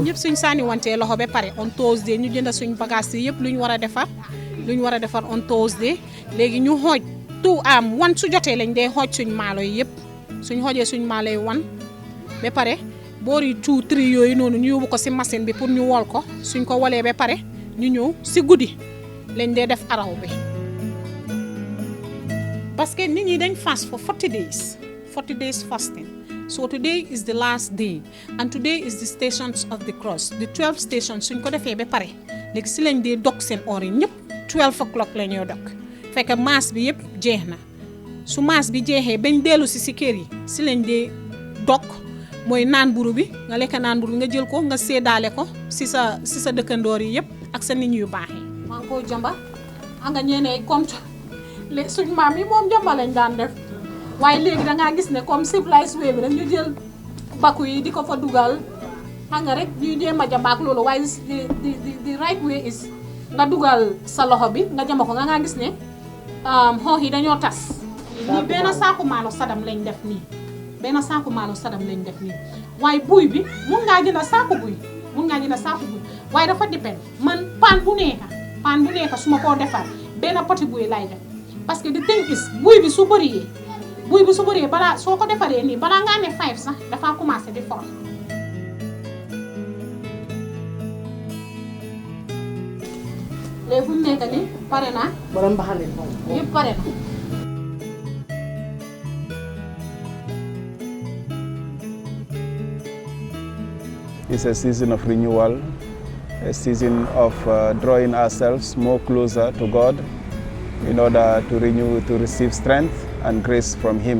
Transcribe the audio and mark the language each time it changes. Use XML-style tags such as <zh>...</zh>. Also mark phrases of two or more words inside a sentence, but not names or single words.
<wo>ñëpp suñ sànni wantee loxo ba pare</wo> <en>on Thursday</en> <wo>ñu jënd suñ bagage yi yëpp lu ñu war a defar</wo> <en>on Thursday</en> <wo>léegi ñu xooj tout am wan su jotee lañ dee xooj suñ maalo yi yëpp suñ xoojee suñ maalo yi wan ba pare boori 2 3 yooyu noonu ñu yóbbu ko si machine bi pour ñu wol ko suñ ko wolee ba pare ñu ñëw si guddi lañ dee def araw bi</wo> <fr>parce que</fr> <wo>nit ñi dañ</wo> <en>fast for 40 days fasting. So today is the last day and today is the stations of the cross. The 12 stations</en> <wo>suñ ko defee ba pare léegi si lañ dee dog seen or yi ñëpp 12 o'clock la ñoo dog fekk maas bi yëpp jeex na su maas bi jeexee bañ dellu si kër yi si lañ dee dog mooy naan buru bi nga lekk naan buru bi nga jël ko nga séddaale ko si sa dëkkandoor yi yëpp ak sa nit yu baax yi. maa ngi koo jamba nga ñeneen comme suñ maam yi moom jamba lañ daan def. waaye léegi da ngaa gis ne comme</wo> <en>civilized way</en> <wo>bi rek ñu jël bakku yi di ko fa dugal xam nga rek ñuy jéem a jambaak loolu waaye</wo> <en>the right way is</en> <wo>nga dugal sa loxo bi nga jamba ko nga gis ne xoox yi dañoo tas. nii benn saaku maalo sadam lañ def nii waaye buy bi mun ngaa jënd saaku buy waaye dafa dépend man paan bu nekk su ma koo defar benn poti buy lay def</wo> <fr>parce que</fr> <en>the thing is</en> <wo>buy bi su bëree balaa soo ko defaree nii balaa ngaa ne 5 sax dafa commencé di for. léegi fu mu nekk nii pare na. borom mbaxane yëpp pare na.</wo> <en>It's a season of renewal, a season of drawing ourselves more closer to God in order to receive strength and grace from Him.</en>